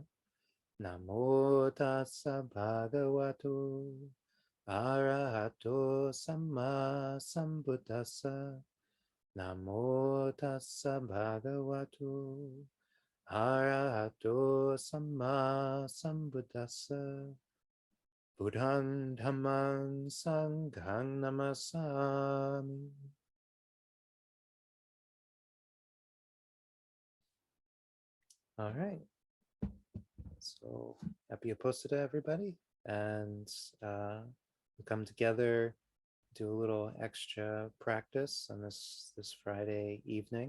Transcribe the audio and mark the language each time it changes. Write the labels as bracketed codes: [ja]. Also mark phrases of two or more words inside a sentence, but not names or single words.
[pi] Namo tassa bhagavato arahato samma sambuddhassa. Namo tassa bhagavato arahato samma sambuddhassa. Buddhang dhammang sanghang namasami. [en] All right. So happy Uposatha, everybody. And we come together, do a little extra practice on this Friday evening.